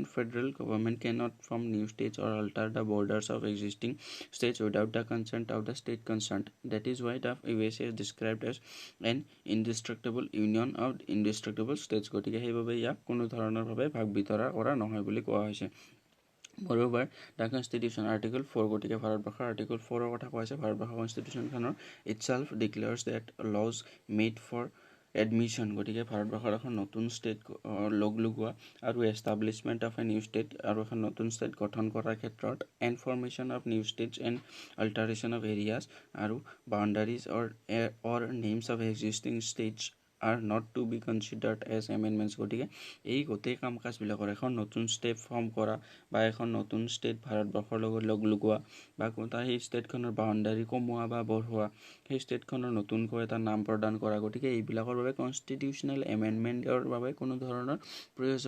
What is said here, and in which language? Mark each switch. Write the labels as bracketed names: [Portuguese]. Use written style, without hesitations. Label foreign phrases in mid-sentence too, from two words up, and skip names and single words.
[English] federal government can not form new states or alter the borders of existing states without the consent of the state concern that is why the USA is described as an indestructible union of indestructible states [Assamese] গতিকে সেইবাবে ইয়াক কোনো ধৰণৰভাৱে ভাগ বিতৰা কৰা নহয় বুলি কোৱা হৈছে [English] Moreover, the Constitution Article 4 [Assamese] গতিকে ভাৰতবৰ্ষৰ Article 4 কথা কোৱা হৈছে ভাৰতবৰ্ষৰ কনষ্টিটিউশ্যনখনৰ [English] itself declares that laws made for admission [Assamese] গতিকে ভাৰতবৰ্ষৰ এখন নতুন ষ্টেট লগ লগোৱা আৰু [English] establishment of a new state [Assamese] আৰু এখন নতুন ষ্টেট গঠন কৰাৰ ক্ষেত্ৰত [English] formation of new states and alteration of areas [Assamese] আৰু বাউণ্ডাৰীজ [English] or names of existing states are not to be considered as amendments [Assamese] গতিকে এই গোটেই কাম কাজবিলাকৰ এখন নতুন ষ্টেট ফৰ্ম কৰা বা এখন নতুন ষ্টেট ভাৰতবৰ্ষৰ লগত লগ লগোৱা বা তাৰ সেই ষ্টেটখনৰ বাউণ্ডাৰী কমোৱা বা বঢ়োৱা সেই ষ্টেটখনৰ নতুনকৈ এটা নাম প্ৰদান কৰা গতিকে এইবিলাকৰ বাবে [English] constitutional amendmentৰ [Assamese] বাবে কোনো ধৰণৰ প্ৰয়োজন